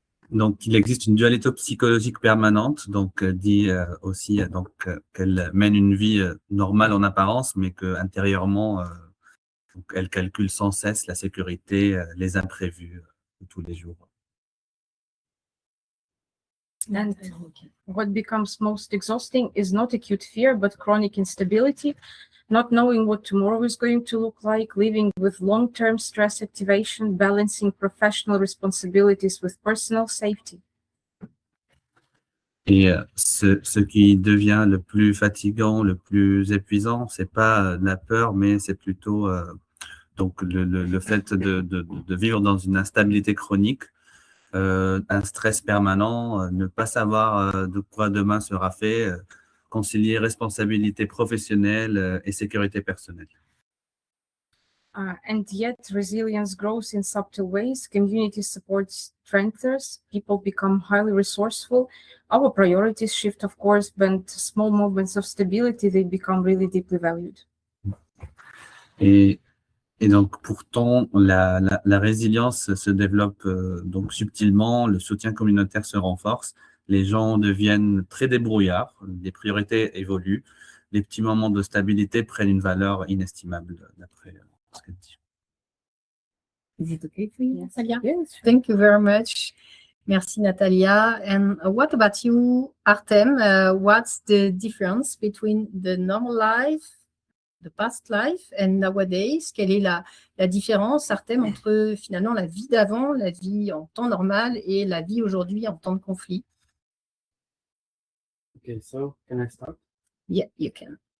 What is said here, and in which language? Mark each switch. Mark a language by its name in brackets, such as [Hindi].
[French] Donc, il existe une dualité psychologique permanente, donc dit aussi qu'elle mène une vie normale en apparence, mais qu'intérieurement, elle calcule sans cesse la sécurité, les imprévus de tous les jours. [English] And what becomes most exhausting is not acute fear, but chronic instability, not knowing what tomorrow is going to look like, living with long-term stress activation, balancing professional responsibilities with personal safety. [French] Et ce qui devient le plus fatigant, le plus épuisant, c'est pas la peur, mais c'est plutôt Donc, le fait de vivre dans une instabilité chronique, un stress permanent, ne pas savoir de quoi demain sera fait, concilier responsabilité professionnelle et sécurité personnelle. [English] And yet, resilience grows in subtle ways. Community support strengthens. People become highly resourceful. Our priorities shift, of course, but small moments of stability, they become really deeply valued. [French] Et donc, pourtant, la résilience se développe donc subtilement, le soutien communautaire se renforce, les gens deviennent très débrouillards, les priorités évoluent, les petits moments de stabilité prennent une valeur inestimable, d'après ce qu'elle dit. [English] Is it okay for you, Natalia? Yes. Thank you very much. [French] Merci, [English] Natalia. And what about you, Artem? What's the difference between the normal life, the past life, and nowadays? [French] Quelle est la différence, Artem, entre finalement la vie d'avant, la vie en temps normal, et la vie aujourd'hui en temps de conflit? [English] Okay, so can I start? Yeah, you can.